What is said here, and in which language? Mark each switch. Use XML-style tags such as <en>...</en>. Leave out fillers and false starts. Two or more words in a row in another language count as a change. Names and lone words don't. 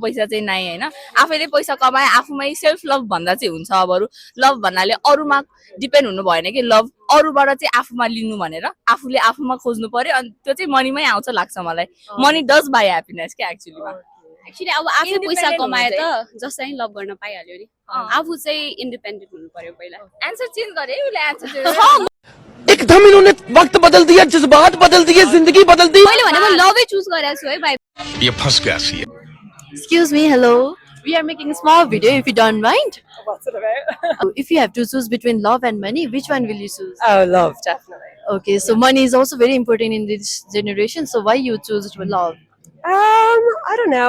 <ne>पैसा चाहिँ नै होइन आफैले पैसा कमाए आफूमै</ne> <en>self love</en> <ne>भन्दा चाहिँ हुन्छ अब अरू लभ भन्नाले अरूमा डिपेन्ड हुनु भएन कि लभ अरूबाट चाहिँ आफूमा लिनु भनेर आफूले आफूमा खोज्नु पर्यो अनि त्यो चाहिँ मनीमै आउँछ लाग्छ मलाई</ne> <en>money does buy happiness</en> <ne>क्या एक्चुअली अब आफै पैसा कमाए त जसलाई लभ गर्न पाइहाल्यो नि आफू चाहिँ इन्डिपेन्डेन्ट हुनु पर्यो पहिला</ne> <en>answer change</en> <ne>गरे उसले एन्सर</ne> <hi>एकदम इन्होंने वक्त बदल दिया, जज्बात बदल दिए, जिंदगी बदल दी।</hi> <ne>मैले भने म</ne> <en>love choose</en> <ne>गरेको छु है भाइ</ne> <hi>ये फंस गया सी।</hi> <en>Excuse me, hello. We are making a small video if you don't mind. What's it about? If you have to choose between love and money, which one will you choose? Oh, love, definitely. Okay, so money is also very important in this generation. So why you choose love? I don't know.</en>